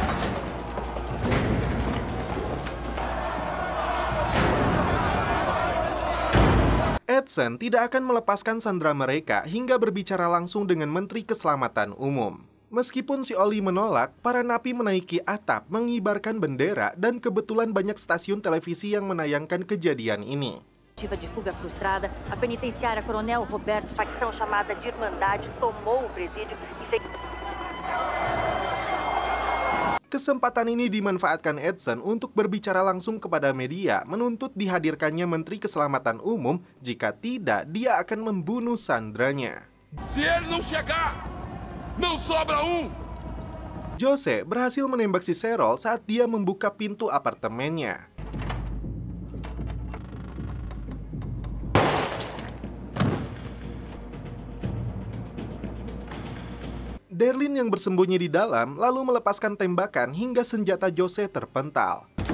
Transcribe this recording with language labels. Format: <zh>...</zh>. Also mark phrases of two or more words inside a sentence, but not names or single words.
<id>Edson tidak akan melepaskan sandera mereka hingga berbicara langsung dengan Menteri Keselamatan Umum. Meskipun si Oli menolak, para napi menaiki atap, mengibarkan bendera, dan kebetulan banyak stasiun televisi yang menayangkan kejadian ini.</id> <pt>De fuga frustrada, a penitenciária Coronel Roberto, facção chamada de Irmandade, tomou o presídio e fez...</pt> <id>Kesempatan ini dimanfaatkan Edson untuk berbicara langsung kepada media, menuntut dihadirkannya Menteri Keselamatan Umum, jika tidak dia akan membunuh sandranya.</id> <pt>Se ele não chegar, não sobra</pt> <id>Jose berhasil menembak si Cheryl saat dia membuka pintu apartemennya. Darlene yang bersembunyi di dalam lalu melepaskan tembakan hingga senjata Jose terpental.</id>